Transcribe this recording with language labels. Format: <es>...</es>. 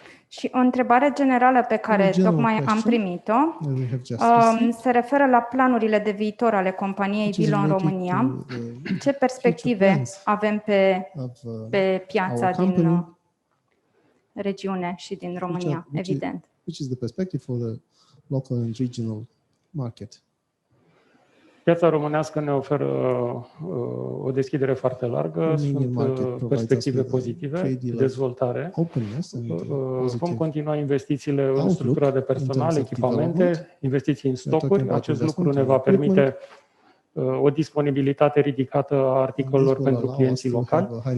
<ro>Și o întrebare generală pe care tocmai am primit-o se referă la planurile de viitor ale companiei Wilo în România. Ce perspective avem pe piața din regiune și din România, evident?</ro> <en>Which is the perspective for the local and regional market?</en> <ro>Piața românească ne oferă o deschidere foarte largă, sunt perspective pozitive, dezvoltare. Vom continua investițiile în structura de personal, echipamente, investiții în stocuri. Acest lucru ne va permite o disponibilitate ridicată a articolelor pentru clienții locali.</ro>